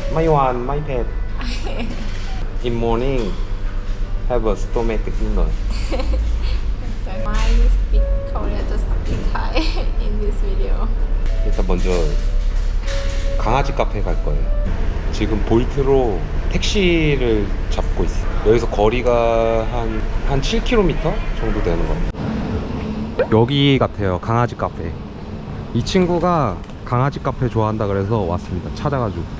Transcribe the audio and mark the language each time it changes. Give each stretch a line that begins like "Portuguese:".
Thai: ไม่หวานไม่เผ็ด
English: In morning have a stomachache
Thai: นิดหน่อย
English: Why you speak Korean just speak Thai in this video?
Korean: 일단 먼저 강아지 카페 갈 거예요. 지금 볼트로 택시를 잡고 있어요. 여기서 거리가 한 7km 정도 되는 겁니다. 여기 같아요, 강아지 카페. 이 친구가 강아지 카페 좋아한다 그래서 왔습니다. 찾아가지고.